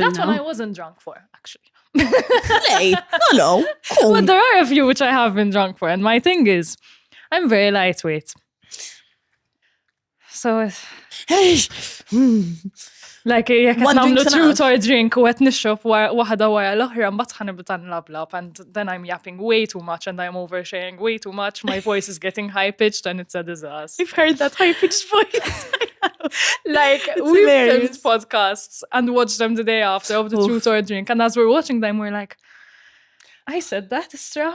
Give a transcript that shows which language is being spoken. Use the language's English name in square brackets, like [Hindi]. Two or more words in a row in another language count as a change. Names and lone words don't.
[English] That now. one I wasn't drunk for, actually. Hey, no. Cool. But there are a few which I have been drunk for. And my thing is, I'm very lightweight. So, like, jek One [Maltese] namlu [English] drink's truth enough. [Maltese] or drink u għet nixrob waħda wara l-oħra mbagħad ħanibda nlablab, [English] and then I'm yapping way too much and I'm oversharing way too much. My voice is getting high-pitched and it's a disaster. I've heard that high-pitched voice. Like, It's we hilarious. filmed podcasts and watched them the day after of the truth or drink, and as we're watching them, we're like, I said that, Istra.